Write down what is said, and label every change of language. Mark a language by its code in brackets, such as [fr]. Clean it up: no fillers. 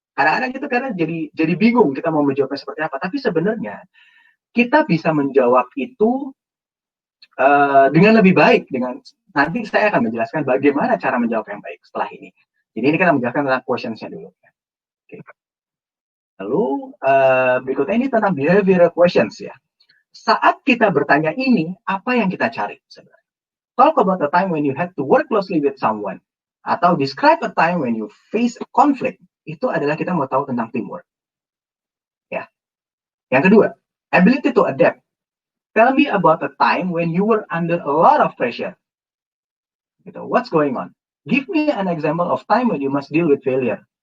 [id] Kadang-kadang itu karena jadi bingung kita mau menjawabnya seperti apa. Tapi sebenarnya kita bisa menjawab itu dengan lebih baik. Nanti saya akan menjelaskan bagaimana cara menjawab yang baik setelah ini. Jadi ini kita menjelaskan tentang questions-nya dulu. Okay. Lalu berikutnya ini tentang behavioral questions ya. Saat kita bertanya ini, apa yang kita cari sebenarnya? [en] Talk about a time when you had to work closely with someone. Atau describe a time when you face a conflict. [id] Itu adalah kita mau tahu tentang teamwork. Ya. Yang kedua, [en] ability to adapt. Tell me about a time when you were under a lot of pressure. Gitu. What's going on? Give me an example of time when you must deal with failure.